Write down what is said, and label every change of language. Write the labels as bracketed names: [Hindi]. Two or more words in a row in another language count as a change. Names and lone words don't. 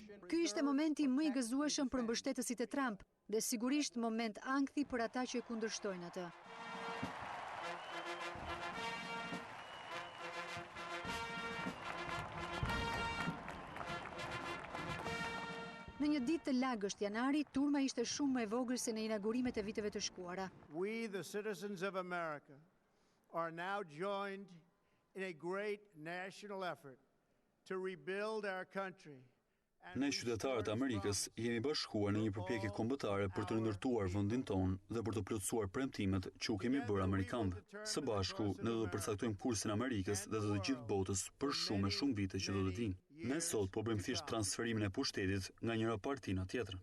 [Albanian] Ky ishte momenti më I gëzueshëm për mbështetësit e Trump dhe sigurisht moment ankthi për ata që e kundërshtojnë atë. Në një ditë të lagësht janari, turma ishte shumë më e vogël se në inaugurimet e viteve të shkuara. [English] We, the citizens of America, are now joined in a great national effort to rebuild our country. [Albanian] Ne qytetarët e Amerikës jemi bashkuar në një përpjekje kombëtare për të ndërtuar vendin tonë dhe për të plotësuar premtimet që u kemi bërë amerikanëve. Së bashku, ne do të përcaktojmë kursin e Amerikës dhe të gjithë botës për shumë e shumë vite që do të vinë. Ne sot po bëjmë thjesht transferimin e pushtetit nga njëra parti në tjetrën.